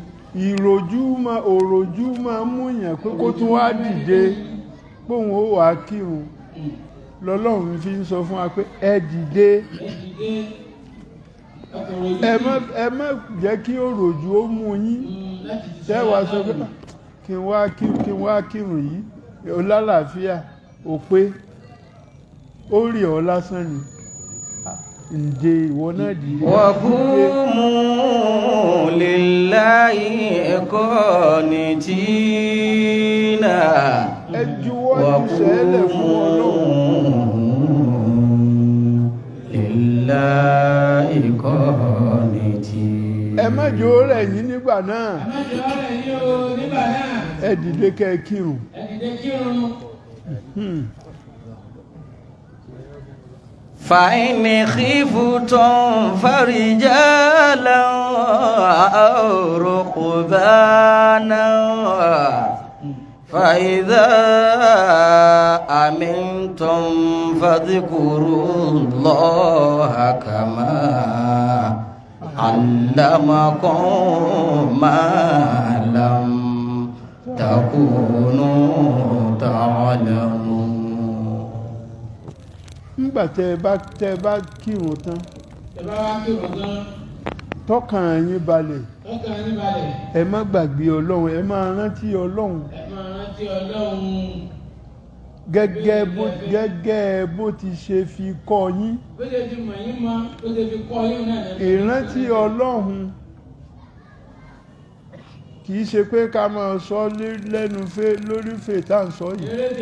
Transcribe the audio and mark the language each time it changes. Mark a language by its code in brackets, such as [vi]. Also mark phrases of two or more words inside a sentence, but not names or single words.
[yo] òròjú máa mú yàn pé kó tún wá dìde póun ó wàá kírun lọ́lọ́run fi ń sọ fún wa pé ẹ dìde ẹ má jẹ́ kí òròjú ó mú yín tẹ́wàá sọ pé kí n wá kírun yìí ó lálàáfíà ó pé ó rí ọ lásán ni ǹdè ìwọ náà dìde. [ar] وقوموا لله قانتين. [yo] ẹ juwọ́ ìṣẹ́lẹ̀ fún ọlọ́run. [ar] لله قانتين. [yo] ẹ má jẹ́ ó rẹ̀ yín nígbà náà. ẹ má jẹ́ ó rẹ̀ yín o nígbà náà. ẹ dìde kẹ́ ẹ kírun. ẹ dìde kírun. [ar] فإن خفتم فرجالا أو ركبانا فإذا أمنتم فاذكروا الله كما علمكم ما لم تكونوا تعلمون. [yo] nígbà tẹ́ bá kírun tán tọ́kàn yín balẹ̀ ẹ má gbàgbé ọlọ́run ẹ máa rántí ọlọ́run gẹ́gẹ́ bó ti ṣe fi kọ́ yín ìrántí ọlọ́run kì í ṣe pé ká máa sọ lẹ́nu lórí fè tá à ń sọ yìí.